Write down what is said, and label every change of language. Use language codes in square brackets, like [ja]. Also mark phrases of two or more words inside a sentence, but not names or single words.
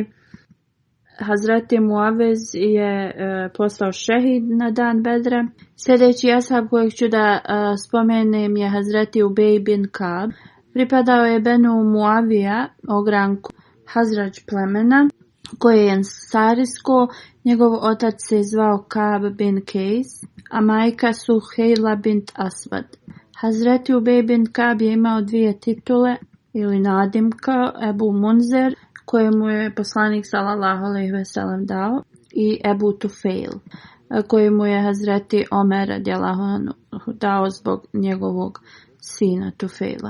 [bs] Hazreti Muavez je postao šehid na dan Bedra. Sljedeći ashab kojeg ću da spomenem je Hazreti Ubej bin Kab. Pripadao je Benu Muavija, ogranku Hazrađ plemena, koje je ensarisko. Njegov otac se zvao Kab bin Kejs, a majka Suhejla bint Asvad. Hazreti Ubej bin Kab je imao dvije titule ili nadimka, Ebu Munzer, kojemu je poslanik [ar] صلى الله عليه وسلم [bs] dao, i Ebu Tufail, kojemu je Hazreti Omer [ar] رضي الله عنه [bs] dao zbog njegovog sina Tufaila.